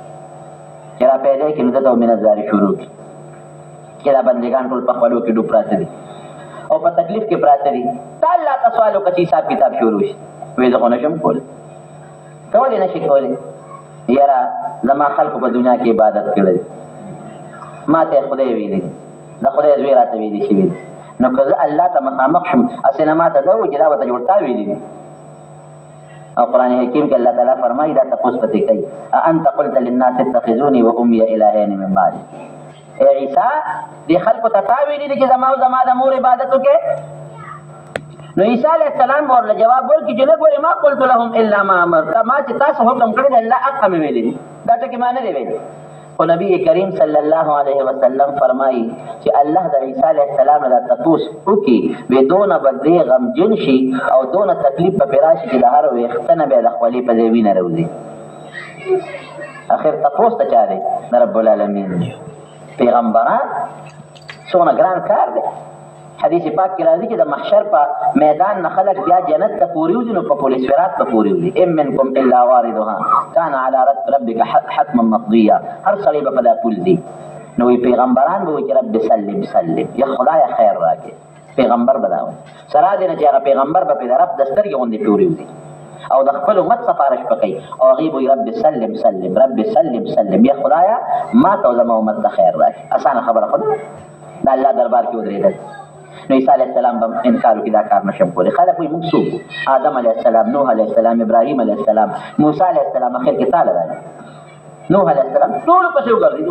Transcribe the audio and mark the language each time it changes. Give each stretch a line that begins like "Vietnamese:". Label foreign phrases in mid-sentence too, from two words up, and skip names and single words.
Pashto: چې را پیدا کړي نو ده ته به مینځداري شروع کړي چې دا بندګان ټول په خولو کې ډوب پراته دي او په تکلیف کې پراته دي تا الله ته سوال وکړه چې حساب کتاب شروع شي وایي زه خو نشم کولی ته ولې نشي کولی یاره زما خلکو په دنیا کې عبادت کړی ما ته یې خدای ویلي دي د خدای زوی راته ویلي شوي دي نو که زه الله ته مخامخ شم هسې نه ما ته ده وایي چې دا به ته جوړ تا ویلي دي او قرآن حکیم کې الله تعالی فرمایي دا تپوس پسې کوي
Arabic: اانت قلت للناس اتخذوني وامي الهین من بعدي
Pashto: اے عیسی دې خلکو ته تا ویلي دي چې زما او زما د مور عبادت وکړې نو عیسی علیه السلام به ورله جواب ورکړي چې نه ګورې
Arabic: ما قلت لهم الا ما امرت
Pashto: ما چې تاسو حکم کړی دی الله حقه مې ویلي دي دا ټکي ما نه دی ویلي خو نبی کریم صلی الله علیه وسلم فرمایي چې الله د عیسی علیه السلام نه دا تپوس وکړي وی دونه به دې غمجن شي او دونه تکلیف به پرې راشي چې د هر ویښته نه بیا د خولې په ځای وینه راوځي اخر تپوس ته چا دی د رب العالمین پیغمبران څونه ګران کار دی حدیث پاک کې راځي چې د محشر په میدان نه خلک بیا جنت ته پورې وځي نو په پل صراط ته پورې وځي
Arabic: ام منکم الا واردها کان علی ربک حتما مقضیا
Pashto: هر سړی به په دا پل ځي نو پیغمبران به وایي چې
Arabic: رب سلم سلم
Pashto: یا خدای خیر راکړي پیغمبر بداوي سره دې نه چې هغه پیغمبر به په رب د سترګې غوندې پورې وځي او د خپل امت سفارش وکړي او هغې به
Arabic: رب سلم سلم رب سلم سلم
Pashto: یا خدایا ما ته او زما امت ته خیر راکړي. اسانه خبره خو د الله دربار کې ودرېدل. نو عیسی علیه السلام به انکار وکړي دا کار نشم کولی. خلک وایي موږ څوک آدم علیه السلام، نوح علیه السلام، ابراهیم علیه السلام، موسی علیه السلام، اخر کې تاله راغی نوح علیه السلام ټولو پسې وګرځېدو.